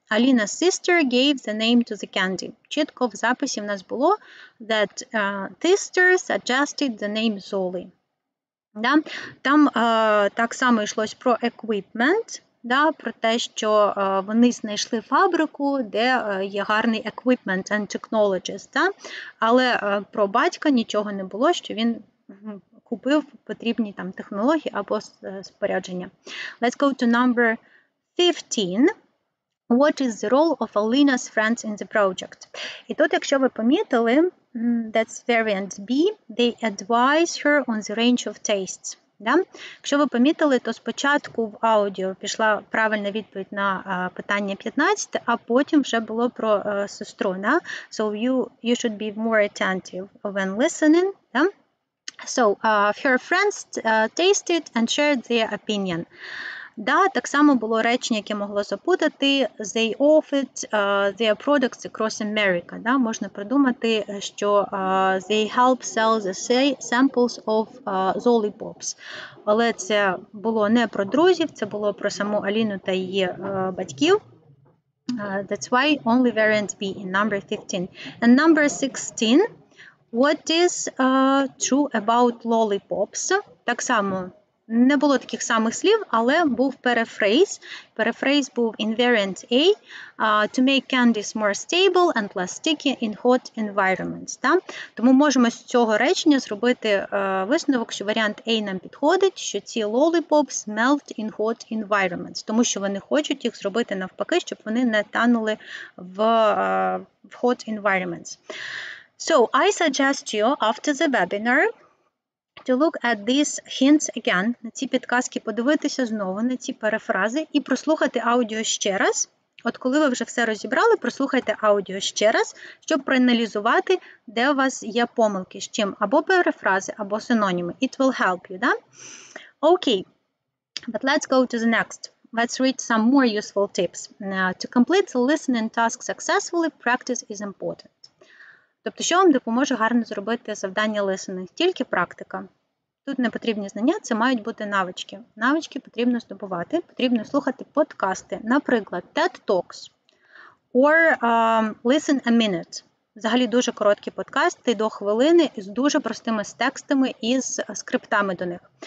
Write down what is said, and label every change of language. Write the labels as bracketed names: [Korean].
[English] Alina's sister gave the name to the candy. [Ukrainian] Чітко в записі в нас було [English] that sister suggested the name Zoli. [Ukrainian] Да? Там так само йшлось про equipment, да? Про те, що вони знайшли фабрику, де є гарний [English] equipment and technologies. [Ukrainian] Да? Але про батька нічого не було, що він купив потрібні там технології або спорядження. [English] Let's go to number 15. What is the role of Alina's friends in the project? [Ukrainian] І тут, якщо ви помітили, [English] that's variant B, they advise her on the range of tastes. [Ukrainian] Да? Якщо ви помітили, то спочатку в аудіо пішла правильна відповідь на питання 15, а потім вже було про сестру. Да? [English] So you should be more attentive when listening. [Ukrainian] Да? [English] So her friends tasted and shared their opinion. [Ukrainian] Да, так само було речення, яке могло запутати. [English] They offered their products across America. [Ukrainian] Да, можна придумати, що [English] they help sell the samples of lollipops. [Ukrainian] Але це було не про друзів, це було про саму Аліну та її батьків. [English] That's why only variant B in number 15. And number 16. What is true about lollipops? [Ukrainian] Так само не було таких самих слів, але був перефрейз. Перефрейз був [English] in variant A. To make candies more stable and less sticky in hot environments. [Ukrainian] Да? Тому можемо з цього речення зробити висновок, що варіант A нам підходить, що ці lollipops [English] melt in hot environments, [Ukrainian] тому що вони хочуть їх зробити навпаки, щоб вони не танули в hot environments. [English] So, I suggest you, after the webinar, to look at these hints again, [Ukrainian] на ці підказки подивитися знову, на ці перефрази і прослухати аудіо ще раз, От коли ви вже все розібрали, прослухайте аудіо ще раз, щоб проаналізувати, де у вас є помилки, з чим або перефрази, або синоніми. [English] It will help you, да? Okay, but let's go to the next. Let's read some more useful tips. To complete the listening task successfully, practice is important. [Ukrainian] Тобто, що вам допоможе гарно зробити завдання listening? Тільки практика. Тут не потрібні знання, це мають бути навички. Навички потрібно здобувати, потрібно слухати подкасти, наприклад, TED Talks or Listen a Minute. Взагалі дуже короткі подкасти до хвилини з дуже простими текстами і з скриптами до них.